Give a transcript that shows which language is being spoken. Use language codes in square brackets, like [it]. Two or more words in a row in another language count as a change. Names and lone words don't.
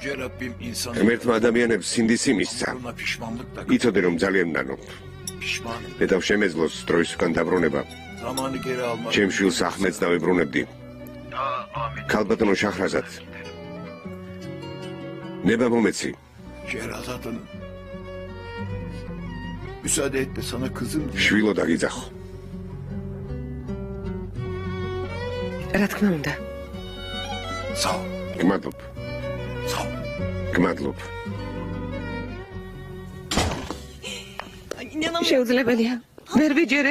[ka] ღმერთმა ადამიანებს სინდისი მისცა. იცოდე რომ ძალიან ნანობ. ედავ შემეძლოს დროის უკან დაბრუნება. ჩემ შვილს ახმედს დავებრუნებდი. ქალბატონო შაჰრაზად. ნება მომეცი. [tr] Müsaade et de sana kızım. [ka] შვილო დაგიძახო. რა თქმა უნდა. [tr] Sağ ol. [ka] გმადლობ. [tr] Sağ ol. [ka] გმადლობ. შეუძლებელია. ვერ ვიჯერებ.